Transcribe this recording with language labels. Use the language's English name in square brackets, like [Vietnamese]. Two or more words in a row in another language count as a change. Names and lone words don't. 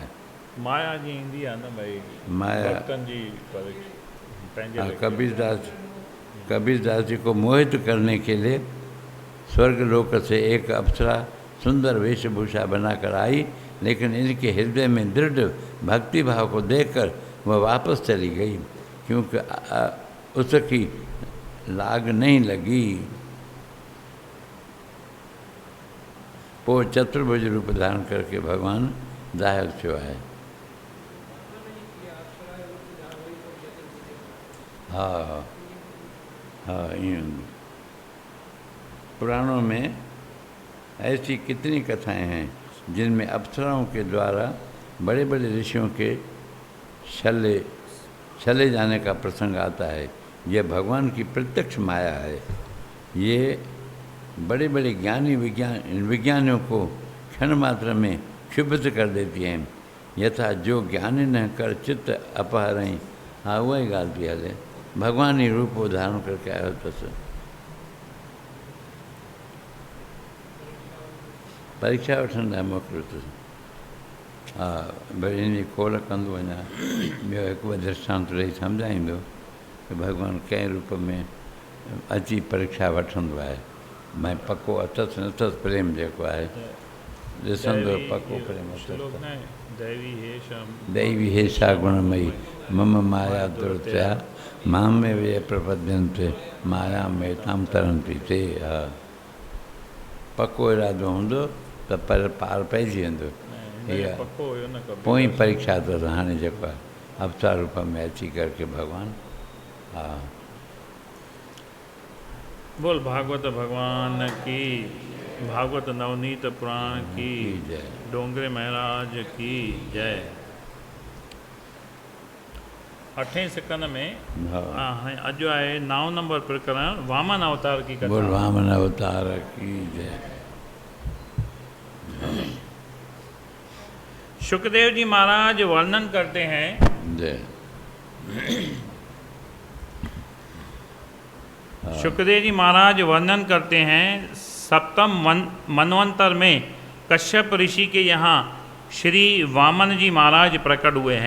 [Sindhi] माया जी ईंदी आहे न भई, माया भक्तनि जी पंहिंजे लाइ। [Hindi] कबीरदास जी को मोहित करने के लिए स्वर्गलोक से एक अप्सरा सुंदर वेशभूषा बनाकर आई, लेकिन इनके हृदय में दृढ़ भक्ति भाव को देखकर वह वापस चली गई, क्योंकि उसकी लाग नहीं लगी। [Sindhi] पोइ चतुर्भुज [Hindi] रूप धारण करके [Sindhi] भगवान ज़ाहिर थियो आहे। [Hindi] हा हा, ईअं पुराणों में ऐसी कितनी कथाएं हैं जिनमें अप्सराओं के द्वारा बड़े बड़े ऋषियों के छले जाने का प्रसंग आता है। यह भगवान की प्रत्यक्ष माया है। ये बड़े बड़े ज्ञानियों को क्षण मात्र में क्षुब्ध कर देती हैं। यथा जो ज्ञानी न कर चित्त अपहरई। [Sindhi] हा उहा ई ॻाल्हि पई हले, भॻवान ई [Hindi] रूप धारण करके [Sindhi] आयो अथसि। परीक्षा वठण लाइ मोकिलियो अथसि। हा भई इन जी खोल कंदो वञा। ॿियो हिकु ॿ दृष्टांत ॾेई सम्झाईंदो कि भॻवानु कंहिं रूप में अची परीक्षा वठंदो आहे। भई पको अथसि नथसि प्रेम जेको आहे ॾिसंदो पको प्रेम [Sanskrit] दैवी हेशा गुणमयी मम माया दुर्त्या मां में वे प्रपद्यन्ते माया में ताम तरंती ते। [Sindhi] हा पको इरादो हूंदो त पर पार पइजी वेंदो। इहा पोइ परीक्षा अथसि हाणे जेको आहे अवतार रूप में अची करके भॻवानु। हा [Hindi] बोल भागवत भगवान की, भागवत नवनीत पुराण की जय, डोंगरे महाराज की जय। [Sindhi] 8वें सिकंद में अॼु आहे 9 नंबर प्रकरण [Hindi] वामन अवतार की कथा। बोल वामन अवतार की जय। सुखदेव जी महाराज वर्णन करते हैं जय। सुखदेव जी महाराज वर्णन करते हैं सप्तम मनवंतर में कश्यप ऋषि के यहाँ श्री वामन जी महाराज प्रकट हुए हैं।